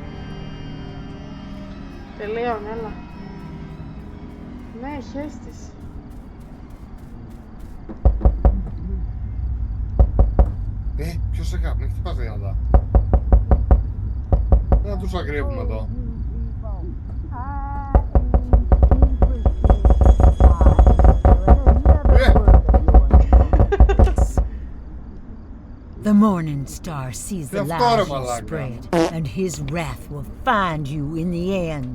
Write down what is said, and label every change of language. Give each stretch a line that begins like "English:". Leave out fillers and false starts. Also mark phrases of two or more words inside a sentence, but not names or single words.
Greek: Τελείωνε, έλα. Ναι, χέστης. Ποιος σε κάνει, μην χτυπάς δυνατά. Δεν θα τους αγρίβουμε εδώ.
English: The morning star sees the lies you spread, and his wrath will find you in the end.